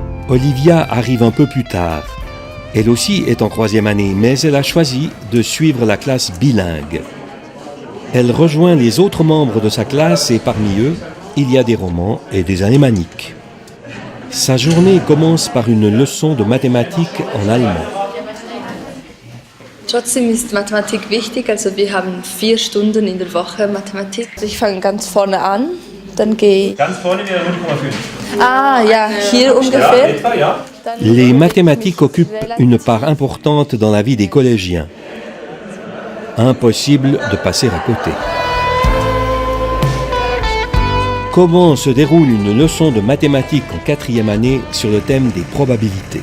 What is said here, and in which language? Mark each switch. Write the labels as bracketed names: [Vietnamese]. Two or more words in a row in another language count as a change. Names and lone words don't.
[French] Olivia arrive un peu plus tard. Elle aussi est en 3e année, mais elle a choisi de suivre la classe bilingue. Elle rejoint les autres membres de sa classe et parmi eux, il y a des romans et des alémaniques. Sa journée commence par une leçon de mathématiques en allemand. [German] Trotzdem ist Mathematik wichtig, also wir haben 4 Stunden in der Woche Mathematik. Ich fange ganz vorne an, dann gehe ich... Ganz vorne wäre 0,5. Ah ja, hier ungefähr. Ja, etwa, ja. [French] Les mathématiques occupent une part importante dans la vie des collégiens. Impossible de passer à côté. Comment se déroule une leçon de mathématiques en 4e année sur le thème des probabilités?